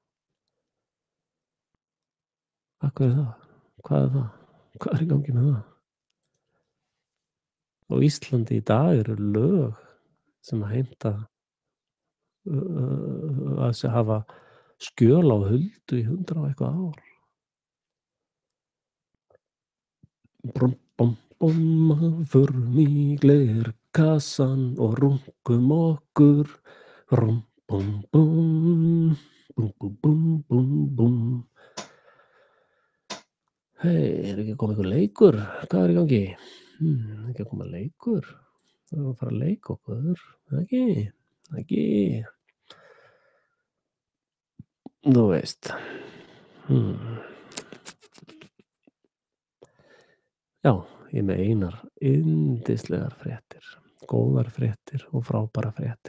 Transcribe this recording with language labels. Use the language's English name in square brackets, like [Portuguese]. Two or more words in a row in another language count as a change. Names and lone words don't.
[Icelandic] Hvað er það? Hvað er það? Hvað er í gangi með það? Á Íslandi í dag eru lög sem að heimta að hafa skjöl á huldu í 100 og eitthvað ár. Brum, bum, bum, förum í glerkassan og rungum okkur. Brum, bum, bum, bum, bum, bum, bum, bum. Hei, er ekki að koma einhver leikur? Hvað er í gangi? Ekki að koma leikur? Það er að fara að leika okkur, ekki. Þú veist. Já, ég er með einar yndislegar fréttir, góðar fréttir og frábæra fréttir.